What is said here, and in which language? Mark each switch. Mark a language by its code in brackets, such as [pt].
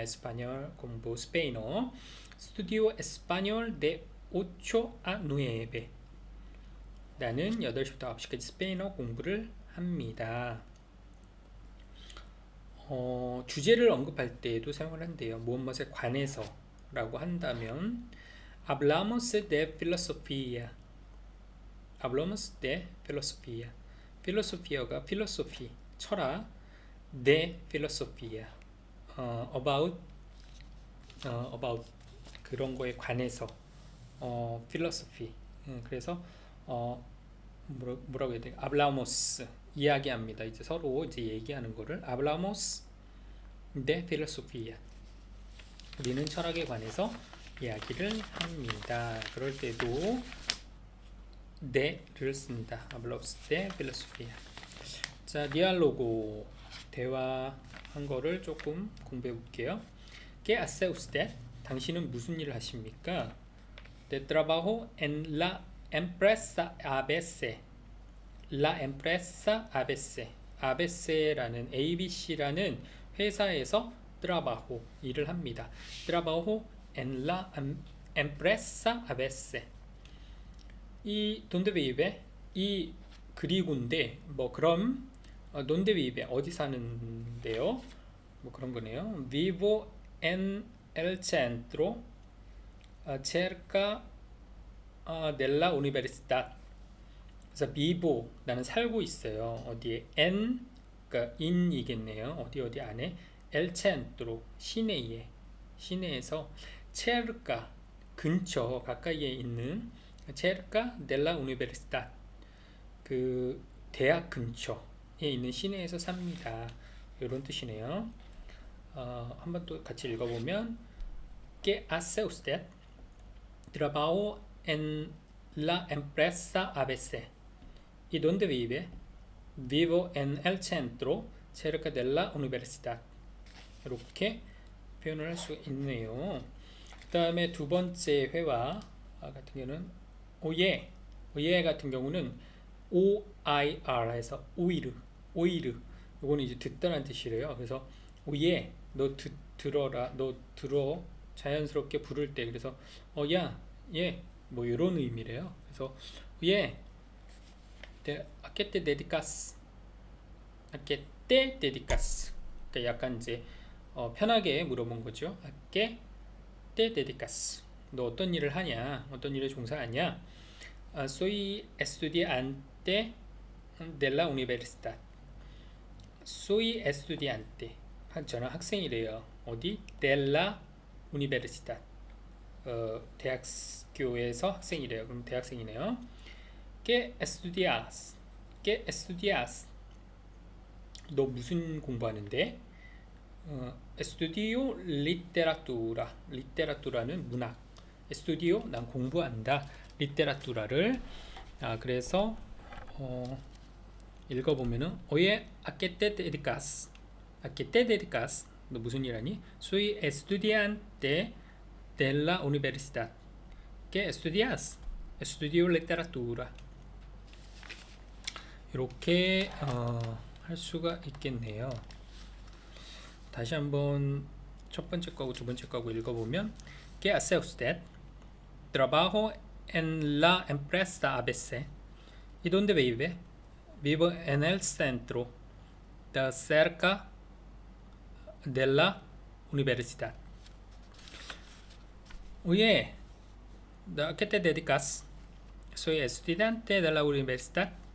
[ko] 에스파뇰 공부 스페인어 [es] estudio español de 8 a 9 [ko] 나는 8시부터 9시까지 스페인어 공부를 합니다. 주제를 언급할 때에도 사용을 한대요. 무엇에 관해서 라고 한다면 [es] hablamos de filosofía hablamos de filosofía. [ko] filosofia가 philosophy, 철학, [es] de filosofía, [ko] about 그런 거에 관해서 philosophy. 그래서 뭐라고 해야 돼? hablamos 이야기합니다. 이제 서로 이제 얘기하는 거를 [es] hablamos de filosofía. [ko] 우리는 철학에 관해서 이야기를 합니다. 그럴 때도 de를 씁니다. [es] hablamos de filosofía. [ko] 자, 디알로고 대화한 거를 조금 공부해 볼게요. [es] ¿Qué hace usted? [ko] 당신은 무슨 일을 하십니까? [es] De trabajo en la empresa ABC. La empresa ABC. [ko] ABC라는 ABC라는 회사에서 trabajo 일을 합니다. [es] Trabajo en la empresa ABC. [ko] 이 [es] donde vive [ko] 이 그리고인데 뭐 그럼 donde vive 어디 사는데요? 뭐 그런 거네요. [es] Vivo en el centro cerca de la universidad. [ko] 그래서 vivo 나는 살고 있어요. 어디에 en 그러니까 in이겠네요. 어디 안에 el centro 시내에서 cerca 근처 가까이에 있는 [es] cerca de la universidad [ko] 그 대학 근처에 있는 시내에서 삽니다. 이런 뜻이네요. 한번 또 같이 읽어보면 [es] ¿Qué hace usted? Trabajo en la empresa ABC. ¿Y dónde vive? Vivo en el centro cerca de la universidad. [ko] 이렇게 표현을 할 수 있네요. 그 다음에 두 번째 회화 같은 경우는 오예 같은 경우는 OIR 해서 오이르 이거는 이제 듣다라는 뜻이래요. 그래서 오예 너 들어라 너 들어 자연스럽게 부를 때 그래서 야 예 뭐 이런 의미래요. [es] 그래서 예 ¿A qué te dedicas? ¿A qué te dedicas? [ko] 그러니까 약간 이제 편하게 물어본 거죠. [es] ¿A qué te dedicas? [ko] 너 어떤 일을 하냐? 어떤 일에 종사하냐? [es] Soy estudiante de la universidad. Soy estudiante. [ko] 저는 학생이래요. 어디? [es] De la universidad. [ko] 대학교에서 학생이래요. 그럼 대학생이네요. [es] ¿Qué estudias? ¿Qué estudias? [ko] 너 무슨 공부하는데? [es] Estudio literatura. [ko] literatu라는 문학. Estudio 난 공부한다. literatura를 그래서 읽어보면은 [es] Oye, ¿a qué te dedicas? ¿A qué te dedicas? [ko] 너 무슨 일 하니? [es] Soy estudiante de la universidad. ¿Qué estudias? Estudio literatura. [ko] 이렇게 할 수가 있겠네요. 다시 한번 첫 번째 거하고 두 번째 거하고 읽어보면 [es] ¿Qué hace usted? Trabajo en la empresa ABC. ¿Y dónde vive? Vivo en el centro, de cerca de la universidad. Oye, ¿a qué te dedicas? Soy estudiante de la universidad.